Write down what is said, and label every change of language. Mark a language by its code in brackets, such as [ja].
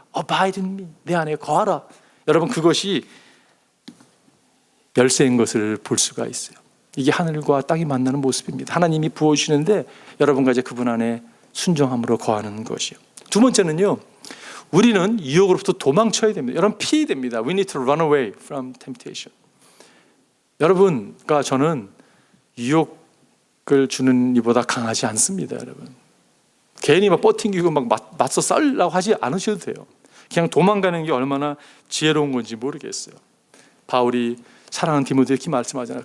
[en] Abide in me. [ko] 내 안에 거하라. 여러분 그것이 열쇠인 것을 볼 수가 있어요. 이게 하늘과 땅이 만나는 모습입니다. 하나님이 부어주시는데 여러분과 이제 그분 안에 순종함으로 거하는 것이요. 두 번째는요 우리는 유혹으로부터 도망쳐야 됩니다. 여러분 피해야 됩니다. [en] We need to run away from temptation. [ko] 여러분과 저는 유혹을 주는 이보다 강하지 않습니다. 여러분 괜히 막 뻗팅기고 막 맞서 싸우려고 하지 않으셔도 돼요. 그냥 도망가는 게 얼마나 지혜로운 건지 모르겠어요. 바울이 사랑하는 디모데에게 이렇게 말씀하잖아요.